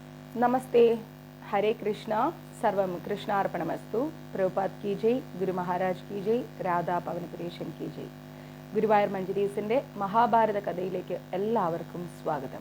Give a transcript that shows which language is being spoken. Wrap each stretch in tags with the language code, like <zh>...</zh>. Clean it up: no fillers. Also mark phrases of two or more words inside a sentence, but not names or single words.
<hi>नमस्ते, हरे कृष्णा, सर्वम कृष्णार्पणमस्तु. പ്രഭുപാദ് की जय, ഗുരു മഹാരാജ് की जय, രാധാ പവനപുരേശൻ की जय.</hi> <ml>ഗുരുവായൂർ മഞ്ജരീസിൻ്റെ മഹാഭാരത കഥയിലേക്ക് എല്ലാവർക്കും സ്വാഗതം.</ml>